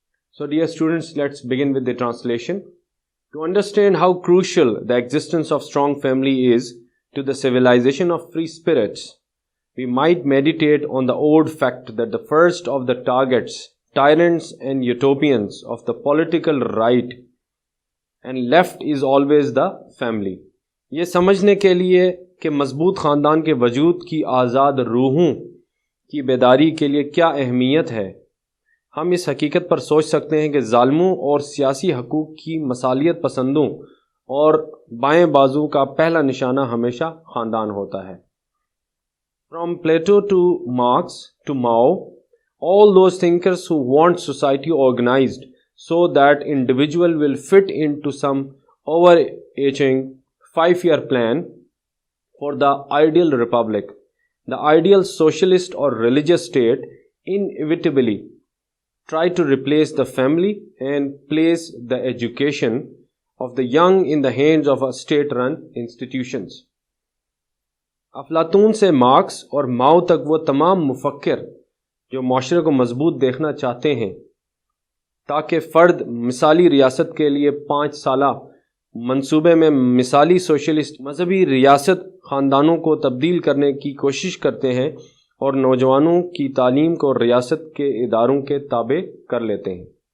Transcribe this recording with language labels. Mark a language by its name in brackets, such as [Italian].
[English] So dear students, let's begin with the translation. To understand how crucial the existence of strong family is to the civilization of free spirits, we might meditate on the old fact that the first of the targets, tyrants and utopians of the political right and left is always the family. [Hindi] ये समझने के लिए कि मजबूत ख़ानदान के वजूद की आज़ाद रूहों की बेदारी के लिए क्या अहमियत है, हम इस हकीकत पर सोच सकते हैं कि ज़ालिमों और सियासी हकूक़ की मसालियत पसंदों और बाएं बाजू का पहला निशाना हमेशा ख़ानदान होता है. [English] From Plato to Marx to Mao, all those thinkers who want society organized so that individual will fit into some overarching 5-year plan for the ideal republic, the ideal socialist or religious state, inevitably try to replace the family and place the education of the young in the hands of a state-run institutions. [Hindi] अफलातून से marks और माओ तक वो तमाम मुफक्किर जो माशरे को मजबूत देखना चाहते हैं ताकि फ़र्द मिसाली रियासत के लिए 5 साला मंसूबे में मिसाली सोशलिस्ट मजहबी रियासत ख़ानदानों को तब्दील करने की कोशिश करते हैं और नौजवानों की तालीम को रियासत के इदारों के ताबे कर लेते हैं.